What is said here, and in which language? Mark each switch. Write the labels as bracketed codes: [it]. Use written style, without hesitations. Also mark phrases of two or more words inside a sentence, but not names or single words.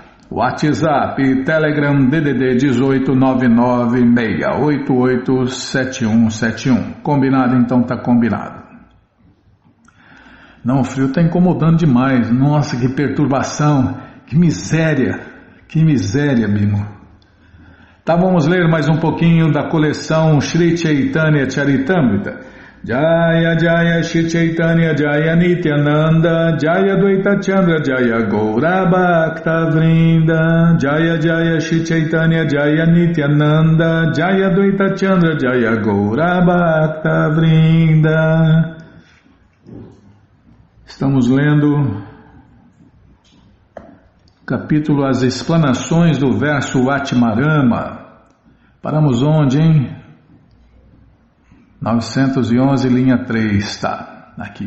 [pt] WhatsApp e Telegram DDD 18986887171. Combinado? Então tá combinado. Não, o frio tá incomodando demais. Nossa, que perturbação. Que miséria, Bimo. Tá, vamos ler mais um pouquinho da coleção Shri Chaitanya Charitamrita. [sa] Jaya Jaya Shri Chaitanya Jaya Nityananda Jaya Dvaita Chandra Jaya Gaura Bhakta Vrinda Jaya Jaya Shri Chaitanya Jaya Nityananda Jaya Dvaita Chandra Jaya Gaura Bhakta Vrinda. [pt] Estamos lendo capítulo As Explanações do verso Atmarama. Paramos onde, hein? 911, linha 3, tá, aqui.